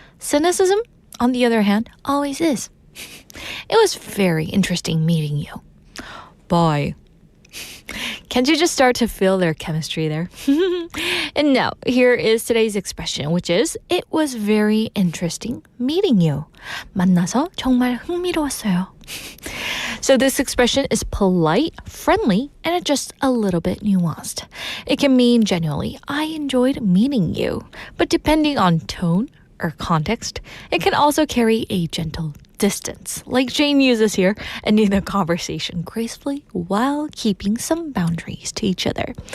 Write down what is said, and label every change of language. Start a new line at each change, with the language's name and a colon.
English: Cynicism, on the other hand, always is. It was very interesting meeting you. Bye. Can't you just start to feel their chemistry there? And now, here is today's expression, which is, it was very interesting meeting you.
Korean: 만나서 정말 흥미로웠어요.
English: So this expression is polite, friendly, and it's just a little bit nuanced. It can mean genuinely, I enjoyed meeting you. But depending on tone or context, it can also carry a gentle distance, like Jane uses here, ending the conversation gracefully while keeping some boundaries to each other.